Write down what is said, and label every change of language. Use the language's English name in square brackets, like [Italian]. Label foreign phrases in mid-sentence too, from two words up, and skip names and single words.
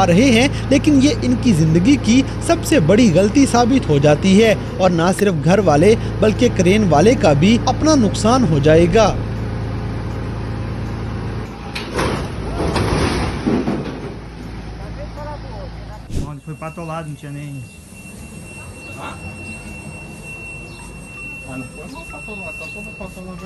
[Hindi] रहे हैं लेकिन ये इनकी जिंदगी की सबसे बड़ी गलती साबित हो जाती है और ना सिर्फ घर वाले बल्कि क्रेन वाले का भी अपना नुकसान हो जाएगा। [Portuguese] Foi patolado, não tinha nem. Ah, não foi uma patolada, tá toda patolada.